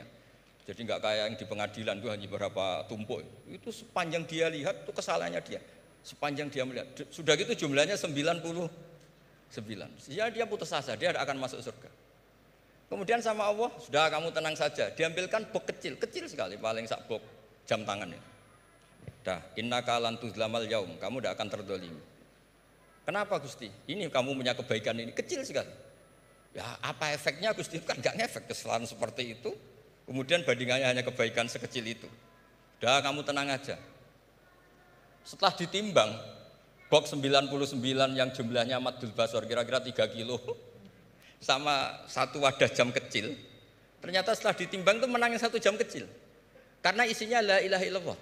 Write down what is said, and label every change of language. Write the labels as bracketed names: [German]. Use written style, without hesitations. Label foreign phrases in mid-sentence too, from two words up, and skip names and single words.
[Indonesian] Jadi nggak kayak yang di pengadilan itu hanya beberapa tumpuk. Itu sepanjang dia lihat itu kesalahannya dia. Sepanjang dia melihat. Sudah gitu jumlahnya 99. Ya dia putus asa, dia akan masuk surga. Kemudian sama Allah, sudah kamu tenang saja. Diambilkan bok kecil, kecil sekali, paling sak bok jam tangan ini. Dah, [Arabic] إنك لن تظلم اليوم, [Indonesian] kamu tidak akan terdolimi. Kenapa Gusti? Ini kamu punya kebaikan ini kecil sekali. Ya apa efeknya Gusti? Kan nggak ngefek kesalahan seperti itu. Kemudian bandingannya hanya kebaikan sekecil itu. Dah kamu tenang aja. Setelah ditimbang, box 99 yang jumlahnya [Arabic] مد البصر [Indonesian] kira-kira 3 kilo sama satu wadah jam kecil, ternyata setelah ditimbang itu menangin 1 jam kecil karena isinya [Arabic] لا إله إلا الله.